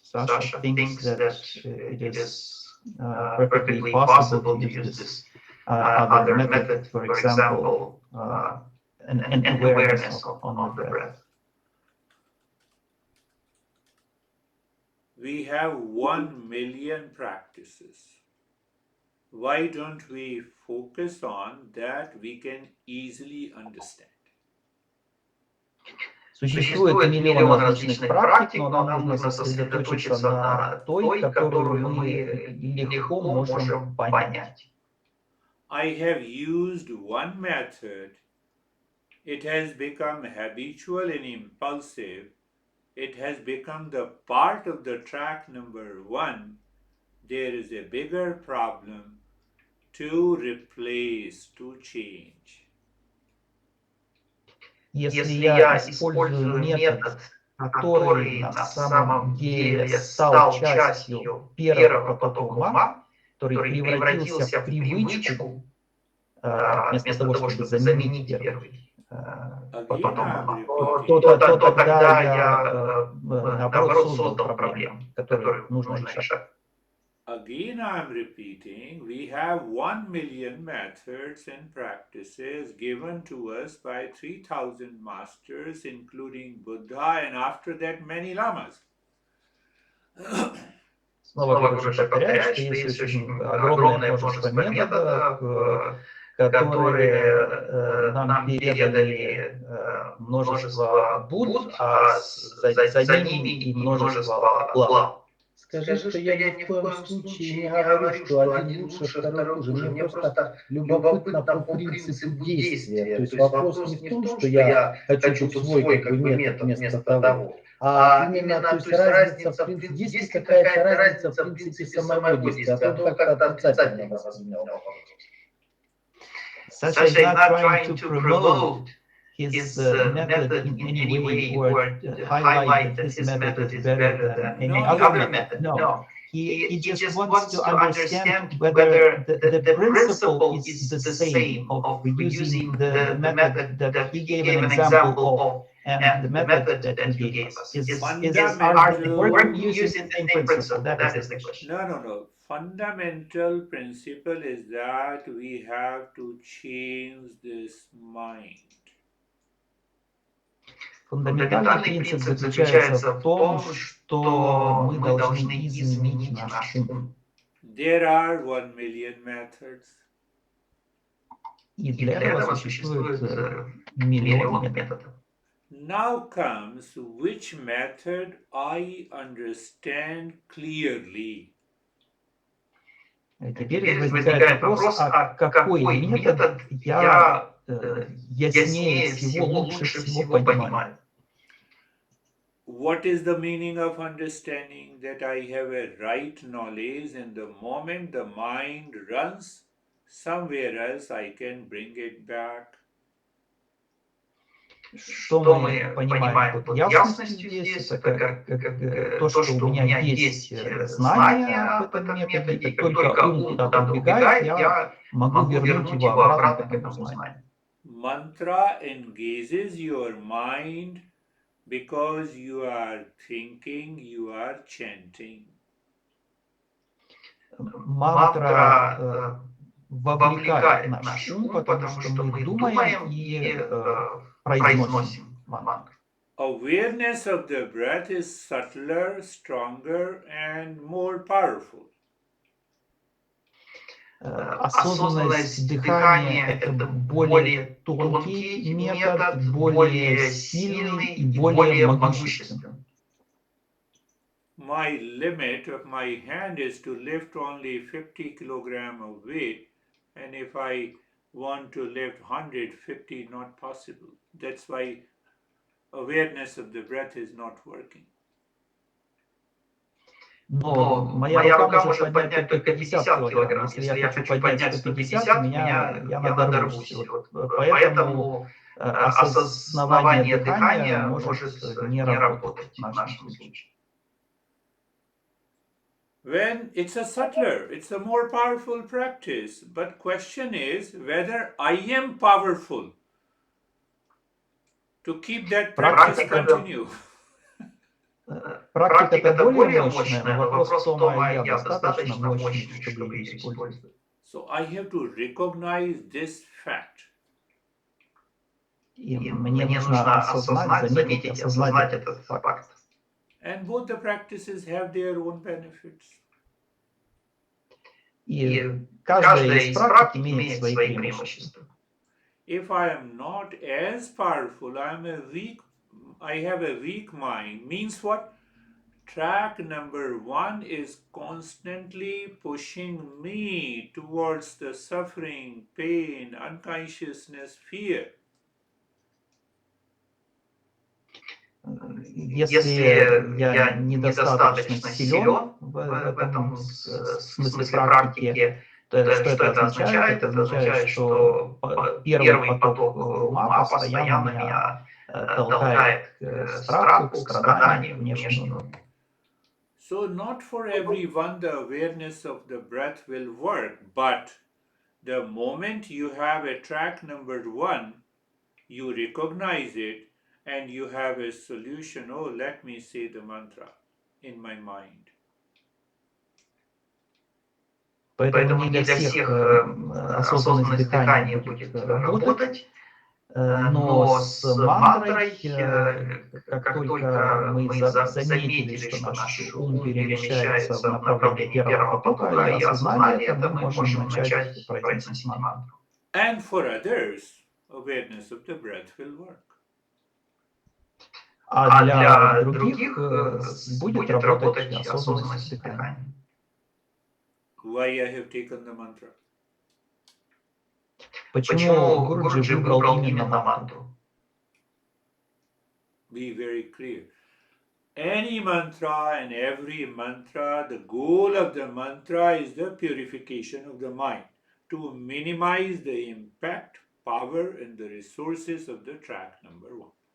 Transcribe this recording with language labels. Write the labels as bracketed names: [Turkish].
[English] Sasha thinks that it is perfectly possible to use this other method, for example, an awareness on the breath. We have 1 million practices. Why don't we focus on that we can easily understand? [Russian] Существует миллион различных практик, но нам нужно сосредоточиться на той, которую мы легко можем понять. [English] I have used one method. It has become habitual and impulsive. It has become the part of the track number 1. There is a bigger problem to replace, to change. [Russian] Если я использую метод, который на самом деле стал частью первого потока ума, который превратился в привычку, вместо того, чтобы заменить первый поток ума, то тогда я, наоборот, создал проблему, которую нужно решать. [English] Again, I'm repeating, we have 1 million methods and practices given to us by 3,000 masters, including Buddha, and after that, many lamas. [Russian] Снова Гуру повторяет, что есть очень огромное множество методов, которые нам передали множество Будд, а за ними и множество лам. Скажи, что я ни в коем случае не говорю, что один лучше, второй хуже. Мне просто любопытно по принципу действия. То есть вопрос не в том, что я хочу тут свой как бы метод вместо того, а именно, то есть разница в принципе, есть ли какая-то разница в принципе самого действия, а то он как-то отрицательно воспринял вопрос. [English] Sasha is not trying to promote his method in any way or highlight that his method is better than any other method. No, he just wants to understand whether the principle is the same of using the method that he gave an example of and the method that he gave us. Are they working using the same principle? That is the question. No. Fundamental principle is that we have to change this mind. [Russian] Фундаментальный принцип заключается в том, что мы должны изменить наш ум. [English] There are 1 million methods. [Russian] И для этого существует миллион методов. [English] Now comes which method I understand clearly. [Russian] Теперь возникает вопрос, а какой метод я яснее всего, лучше всего понимаю. [English] What is the meaning of understanding? That I have a right knowledge, and the moment the mind runs somewhere else, I can bring it back. [Russian] Что мы понимаем под ясностью здесь? Это то, что у меня есть знания об этом методе, и как только ум куда-то убегает, я могу вернуть его обратно к этому знанию. [English] Mantra engages your mind because you are thinking, you are chanting. [Russian] Мантра вовлекает наш ум, потому что мы думаем и произносим мантру. [English] Awareness of the breath is subtler, stronger, and more powerful. [Russian] Осознанность дыхания – это более тонкий метод, более сильный и более могущественный. [English] My limit of my hand is to lift only 50 kilogram of weight, and if I want to lift 150, not possible. That's why awareness of the breath is not working. [Russian] Но моя рука может поднять только 50 килограмм. Если я хочу поднять 150, я надорвусь. Поэтому осознавание дыхания может не работать в нашем случае. [English] When it's a subtler, it's a more powerful practice. But question is whether I am powerful to keep that practice continue. [Russian] Практика это более мощная, но вопрос в том, а я достаточно мощный, чтобы ее использовать. [English] So I have to recognize this fact. [Russian] И мне нужно осознать, заметить, осознать этот факт. [English] And both the practices have their own benefits. [Russian] И каждая из практик имеет свои преимущества. [English] If I am not as powerful, I have a weak mind. Means what? Track number 1 is constantly pushing me towards the suffering, pain, unconsciousness, fear. [Russian] Если я недостаточно силен в этом смысле практики, то что это означает? Это означает, что первый поток ума постоянно меня толкает к страху, к страданию, к внешнему. [English] So not for everyone the awareness of the breath will work, but the moment you have a track number 1, you recognize it and you have a solution. Oh, let me say the mantra in my mind. [Russian] Поэтому не для всех осознанность дыхания будет работать, но с мантрой, как только мы заметили, что наш ум перемещается в направлении первого потока и осознали это, мы можем начать произносить мантру. [English] And for others, awareness of the breath will work. [Russian] А для других будет работать осознанность дыхания. [English] Why I have taken the mantra? [Russian] Почему Гуруджи выбрал именно мантру? [English] Be very clear. Any mantra and every mantra, the goal of the mantra is the purification of the mind, to minimize the impact, power, and the resources of the track number 1.